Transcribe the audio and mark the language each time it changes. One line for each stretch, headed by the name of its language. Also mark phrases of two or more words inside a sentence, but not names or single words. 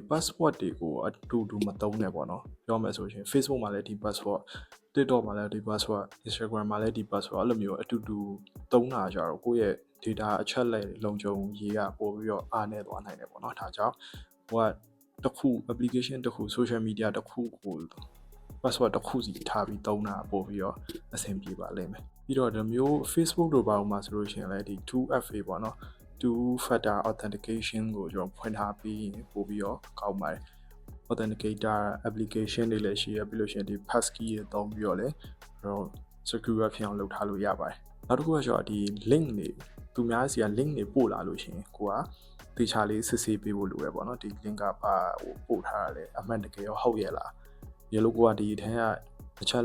Burmese: password တွေကိုအတူမသုံးနဲ့ပေါ့နော်ပြောမယ်ဆိုရင် Facebook မှာလည်းဒီ password TikTok မှာလည်းဒီ password Instagram မှာလည်းဒီ password အဲ့လိုမျိုးအတူသုံးတာကြတော့ကိုယ့်ရဲ့ data အချက်လက်လုံခြုံရေးကပို့ပြီးတော့အားနည်းသွားနိုင်တယ်ပေါ့နော်ဒါကြောင့်ဟိုကတစ်ခု application တစ်ခု
English: social media
Burmese: တစ်ခုကို password တစ်ခုစီထားပြီးသုံးတာပို့ပြီးတော့အဆင်ပြေပါလိမ့်မယ်ပြီးတော့ဒီမျိုး Facebook တို့ဘာလို့မှဆိုလို့ရှိရင်လည်းဒီ 2FA ပေါ့ နော်
English: two factor authentication
Burmese: ကိုကျွန်တော်ဖွင့်ထားပြီးပို့ပြီးတော့ကောင်းပါတယ်
English: authenticator application
Burmese: တွေလည်းရှိရပြီးလို့ရှိရင်ဒီ passkey တွေသုံးပြီးတော့လည်းကျွန်တော် secure ဖြစ်အောင်လုပ်ထားလို့ရပါတယ်နောက်တစ်ခုကကျွန်တော်ဒီ link တွေသူများစီက link တွေပို့လာလို့ရှိရင်ကိုကတေချာလေးစစ်ဆေးပေးဖို့လိုရပေါ့နော်ဒီ link ကပါပို့ထားတာလေအမှန်တကယ်ရောဟုတ်ရဲ့လားရေလို့ကိုကဒီထဲကအချက်